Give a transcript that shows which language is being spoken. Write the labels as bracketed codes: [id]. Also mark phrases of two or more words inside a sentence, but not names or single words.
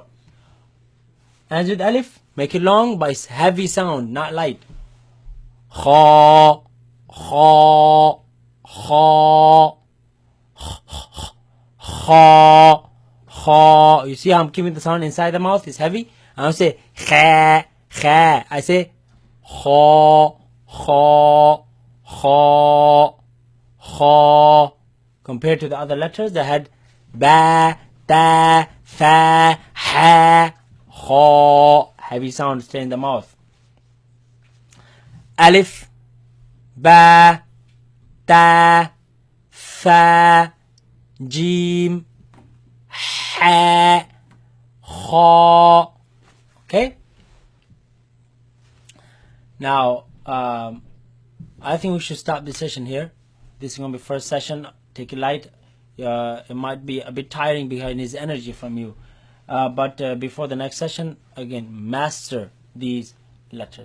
[en] And with alif, make it long but it's heavy sound, not light. [ar] خا، خا، خا، خا، خا. [en] You see how I'm keeping the sound inside the mouth? It's heavy. I don't say [ar] خا، خا. [en] I say [ar] خا، خا، خا، خا. [en] Compared to the other letters that had [ar] با، تا، فا, حا، خا. [en] Heavy sound stay in the mouth. [ar] ألف، با، تا، فا، جيم, حا، خا. [en] Okay. Now, I think we should stop this session here. This is going to be first session. Take it light. It might be a bit tiring because it needs energy from you. But before the next session, again, master these letters.